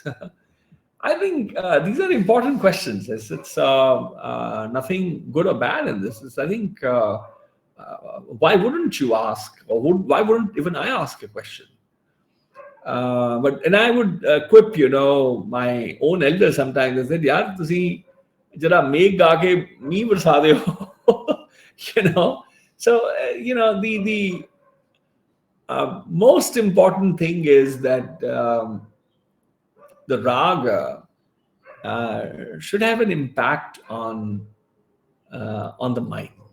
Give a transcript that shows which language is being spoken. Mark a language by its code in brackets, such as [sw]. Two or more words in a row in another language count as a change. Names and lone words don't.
[en] I think these are important questions. It's nothing good or bad in this. I think why wouldn't you ask, or why wouldn't even I ask a question? And I would quip, my own elder sometimes. They said, [pa] "ਯਾਰ, ਤੁਸੀ ਜਰਾ ਮੇਘ ਗਾ ਕੇ ਮੀ ਬਰਸਾ ਦੇ ਹੋ." [en] So the most important thing is that the raga should have an impact on the mind.